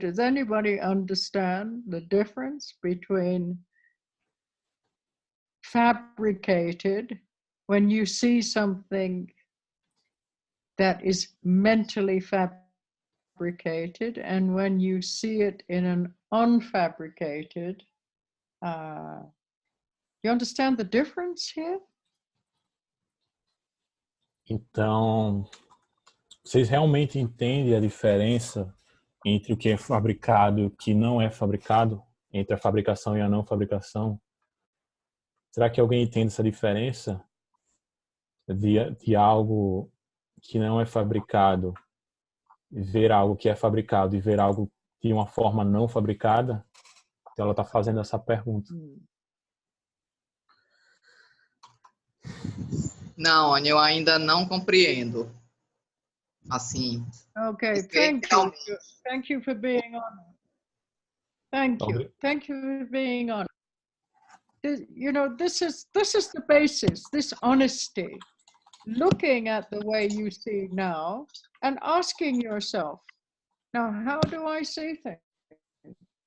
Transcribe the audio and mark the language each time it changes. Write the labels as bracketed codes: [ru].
[en] Does anybody understand the difference between fabricated, when you see something that is mentally fabricated, and when you see it in an unfabricated, you understand the difference here? [pt] Então, vocês realmente entendem a diferença entre o que é fabricado e o que não é fabricado? Entre a fabricação e a não fabricação? Será que alguém entende essa diferença de algo que não é fabricado, ver algo que é fabricado e ver algo de uma forma não fabricada? Então ela está fazendo essa pergunta. Não, Anny, eu ainda não compreendo. Assim. [en] Okay, thank you. Thank you for being honest. Thank you. Thank you for being honest. This is the basis, this honesty. Looking at the way you see now and asking yourself, now, how do I see things?